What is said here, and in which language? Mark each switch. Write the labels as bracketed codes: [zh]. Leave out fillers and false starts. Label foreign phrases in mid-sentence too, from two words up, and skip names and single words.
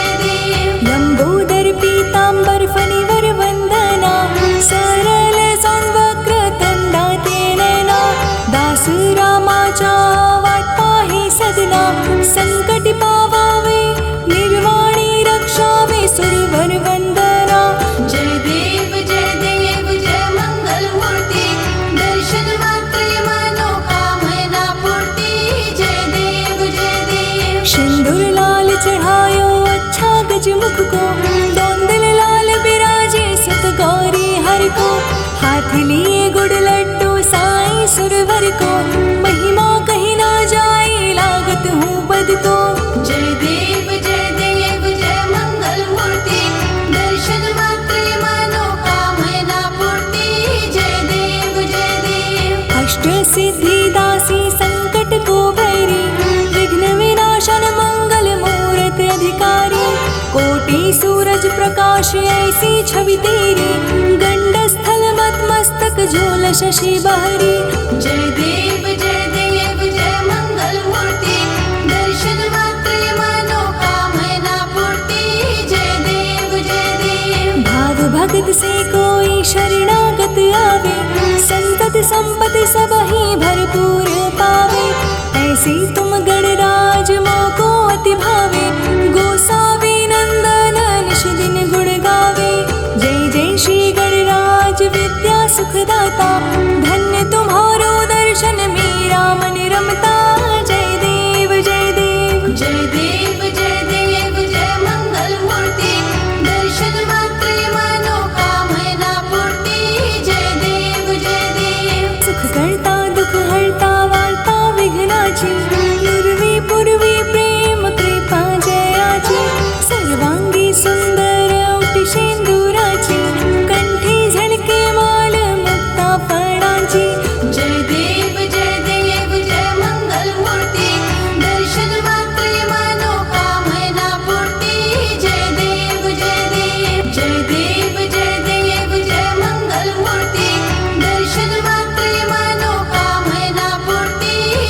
[mr] लंबोदर पीतांबर फणीवर वंदना, सरल सांवक्र तंडाते नयना, दास रामाच्या वाट पाही सदना, संकटी पावावे निर्वाणी रक्षावे सुरवर वंदना. जय देव जय मंगल मूर्ती, दर्शन मात्रे मनोकामना पूर्ती. जय देव [hi] सिंदूर लाल चढ़ायो अच्छा गजमुख को, दौंदल लाल बिराजे सत गौरी हर को, हाथ लिए गुड़ लड्डू साईं सुरवर को, महिमा कहीं ना जाए लागत हूँ बद को. [mr] जय देव जय मंगल मूर्ती, दर्शन मात्रे मनोकामना पूर्ती. जय देव [hi] अष्ट सिद्धि दासी संकट को बैरी, विघ्न विनाशन मंगल मूरत अधिकारी, कोटि सूरज प्रकाश ऐसी छवि तेरी, गंड स्थल मत मस्तक झूल शशि बहरी. [mr] जय देव जय मंगल मूर्ती, दर्शन मात्रे मनोकामना पूर्ती. जय देव [hi] भाव भगत से कोई शरणागत आवे, संतत संपत्ति सब ही भरपूर पावे, ऐसी तुम गणराज मोको अति भावे, गोसावी नंदन निश दिन गुण गावे. जय श्री गणराज विद्या सुखदाता, धन्य तुम्हारो दर्शन मेरा मन रमता. [mr] जय देव जय मंगल मूर्ति, दर्शन मात्रे मनोकामना पूर्ति. जय देव सुख करता दुःख हरता वार्ता विघ्नाची, पूर्वी पूर्वी प्रेम कृपा जयाची, सर्वांगी सुंदर ओटी शेंदुराची, कंठी झळके माळ मुक्ता फळांची. जय देव जय मंगल मूर्ति, दर्शन मात्रे मनोकामना पूर्ति. जय देव जय मंगल मूर्ति, दर्शन मात्रे मनोकामना पूर्ति.